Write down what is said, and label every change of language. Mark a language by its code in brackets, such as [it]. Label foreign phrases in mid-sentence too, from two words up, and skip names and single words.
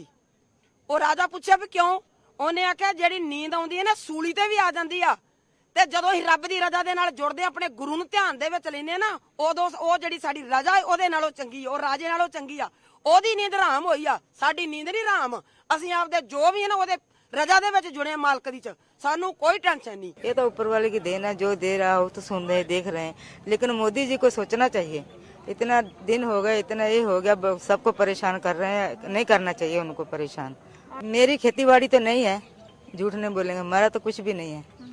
[pa] ਉਹ ਰਾਜਾ ਪੁੱਛਿਆ ਵੀ ਕਿਉਂ? ਉਹਨੇ ਆਖਿਆ ਜਿਹੜੀ ਨੀਂਦ ਆਉਂਦੀ ਹੈ ਨਾ ਸੂਲੀ ਤੇ ਵੀ ਆ ਜਾਂਦੀ ਆ, ਤੇ ਜਦੋਂ ਅਸੀਂ ਰੱਬ ਦੀ ਰਜ਼ਾ ਦੇ ਨਾਲ ਜੁੜਦੇ ਆਪਣੇ ਗੁਰੂ ਨੂੰ ਧਿਆਨ ਦੇ ਵਿੱਚ ਲੈਨੇ ਨਾ, ਉਦੋਂ ਉਹ ਜਿਹੜੀ ਸਾਡੀ ਰਜ਼ਾ ਹੈ ਉਹਦੇ ਨਾਲੋਂ ਚੰਗੀ, ਉਹ ਰਾਜੇ ਨਾਲੋਂ ਚੰਗੀ ਆ। ਉਹਦੀ ਨੀਂਦ ਹਰਾਮ ਹੋਈ ਆ, ਸਾਡੀ ਨੀਂਦ ਨਹੀਂ ਹਰਾਮ। ਅਸੀਂ ਆਪਦੇ ਜੋ ਵੀ ਹੈ ਨਾ ਉਹਦੇ ਰਜ਼ਾ ਦੇ ਵਿੱਚ ਜੁੜੇ ਮਾਲਕ ਦੀ ਚ, ਸਾਨੂੰ ਕੋਈ ਟੈਂਸ਼ਨ ਨਹੀਂ। [hi] ये तो ऊपर वाले की देन है, जो दे रहा हो तो सुन रहे देख रहे हैं, लेकिन मोदी जी को सोचना चाहिए। इतना दिन हो गए, इतना ये हो गया, सबको परेशान कर रहे हैं, नहीं करना चाहिए उनको परेशान। मेरी खेती बाड़ी तो नहीं है, झूठ नहीं बोलेंगे, हमारा तो कुछ भी नहीं है।